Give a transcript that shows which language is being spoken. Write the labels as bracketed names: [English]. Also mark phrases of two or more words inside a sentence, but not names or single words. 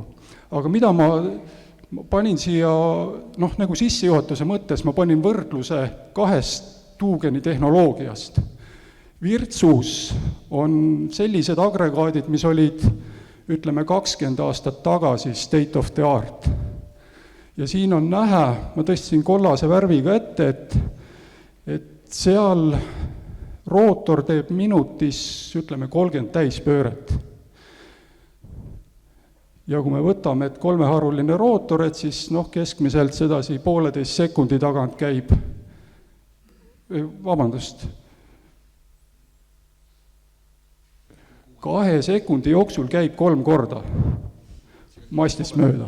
[Estonian] Aga mida ma panin siia, nagu sissejuhatuse mõttes, ma panin võrdluse 2 tuugeni tehnoloogiast. Virtsus on sellised agregaadid, mis olid, ütleme, 20 aastat tagasi [English] state of the art. [Estonian] Ja siin on näha, ma tõstsin kollase värviga ette, et seal rootor teeb minutis, ütleme, 30 täispööret. Ja kui me võtame, et 3-haruline rootor, et siis keskmiselt sedasi 1,5 sekundi tagant käib, 2 sekundi jooksul käib 3 korda mastist mööda.